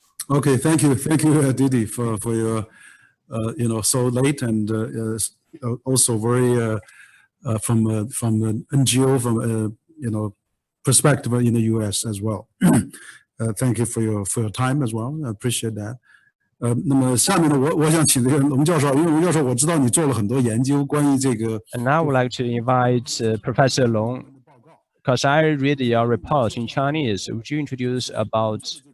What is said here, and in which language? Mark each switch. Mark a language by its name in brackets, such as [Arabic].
[English] Okay, thank you, Didi, for your so late and also very from an NGO from perspective in the U.S. as well. Thank you for your time as well. I appreciate that. [Chinese] 那么下面呢，我想请这个龙教授，因为龙教授我知道你做了很多研究关于这个。 [English] And now I would like to invite Professor Long, because I read your report in Chinese. Would you introduce about?